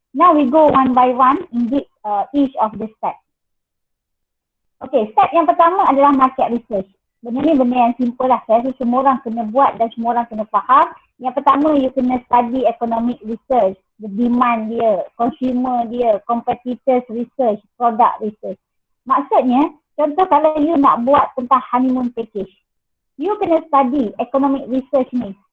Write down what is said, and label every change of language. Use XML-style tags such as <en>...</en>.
<en>Now we go one by one in each of the steps.</en> <ms>Okay, step yang pertama adalah market research. Benda ni benda yang simple lah. Saya rasa semua orang kena buat dan semua orang kena faham. Yang pertama,</ms> <en>you kena study economic research, the demand dia, consumer dia, competitors research, product research.</en> <ms>Maksudnya, contoh kalau you nak buat tentang honeymoon package, you kena study economic research ni.</ms>